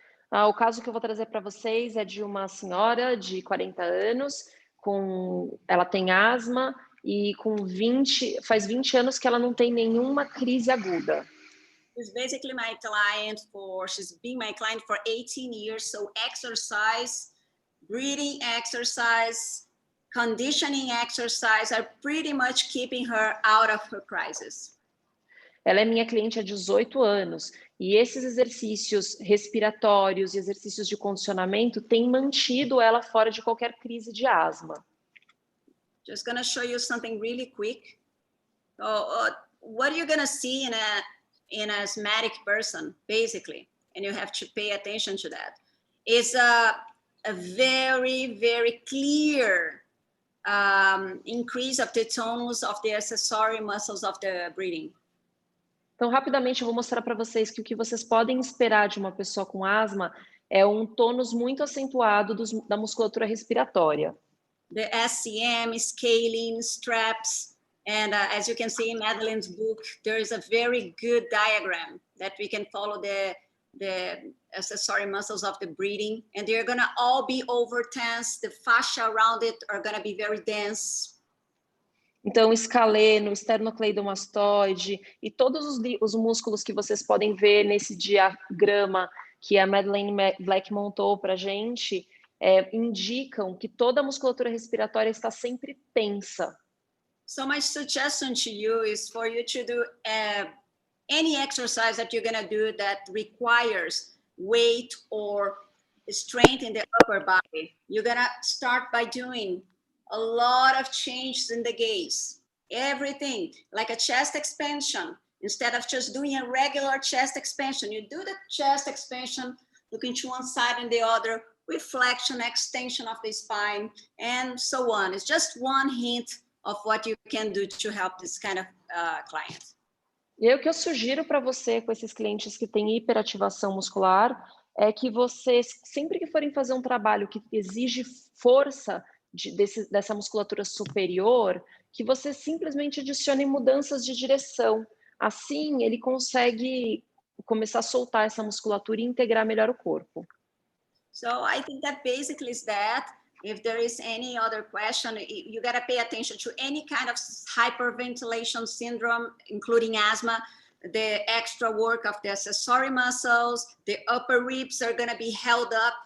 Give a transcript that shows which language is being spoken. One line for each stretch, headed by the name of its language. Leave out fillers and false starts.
Portuguese: O caso que eu vou trazer para vocês é de uma senhora de 40 anos, ela tem asma e faz 20 anos que ela não tem nenhuma crise aguda.
English: She's basically my client she's been my client for 18 years, so exercise, breathing exercise, conditioning exercise are pretty much keeping her out of her crisis.
Portuguese: ela é minha cliente há 18 anos. E esses exercícios respiratórios e exercícios de condicionamento têm mantido ela fora de qualquer crise de asma.
English: Just gonna show you something really quick. What you're gonna see in an asthmatic person, basically, and you have to pay attention to that, is a very, very clear increase of the tonus of the accessory muscles of the breathing.
Portuguese: Então, rapidamente, eu vou mostrar para vocês que o que vocês podem esperar de uma pessoa com asma é um tônus muito acentuado da musculatura respiratória.
English: The SCM, scaling, straps, and as you can see in Madeline's book, there is a very good diagram that we can follow the accessory muscles of the breathing, and they're gonna all be over tense. The fascia around it are gonna be very dense.
Portuguese: Então, escaleno, esternocleidomastoide e todos os músculos que vocês podem ver nesse diagrama que a Madeleine Black montou para a gente, indicam que toda a musculatura respiratória está sempre tensa.
English: So my suggestion to you is for you to do any exercise that you're gonna do that requires weight or strength in the upper body. You're gonna start by doing a lot of changes in the gaze. Everything, like a chest expansion. Instead of just doing a regular chest expansion, you do the chest expansion, looking to one side and the other, with flexion, extension of the spine, and so on. It's just one hint of what you can do to help this kind of client.
Portuguese: E aí, o que eu sugiro para você com esses clientes que têm hiperativação muscular é que vocês, sempre que forem fazer um trabalho que exige força dessa musculatura superior, que você simplesmente adicione mudanças de direção. Assim, ele consegue começar a soltar essa musculatura e integrar melhor o corpo.
English: So I think that basically is that. If there is any other question, you got to pay attention to any kind of hyperventilation syndrome, including asthma, the extra work of the accessory muscles, the upper ribs are going to be held up.